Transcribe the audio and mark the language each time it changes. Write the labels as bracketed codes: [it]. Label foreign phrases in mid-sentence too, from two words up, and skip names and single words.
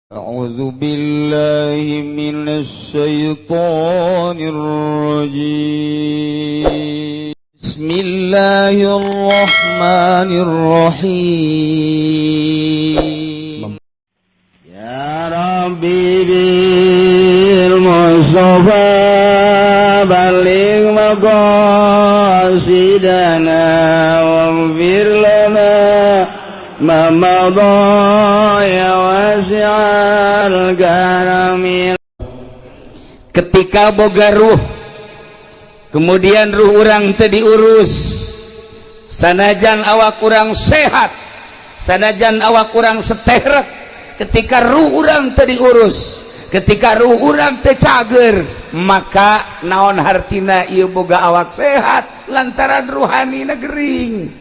[ar] أعوذ بالله من الشيطان الرجيم بسم الله الرحمن الرحيم يا ربي بالمصطفى بلغ مقاصدنا واغفر لنا ما مضى يا واسع الكرم. [su] Ketika boga ruh kemudian ruh urang teu diurus, sanajan awak urang sehat, sanajan awak urang seterek, ketika ruh urang teu diurus, ketika ruh urang teu cager, maka naon hartina ieu boga awak sehat lantaran ruhanina gering.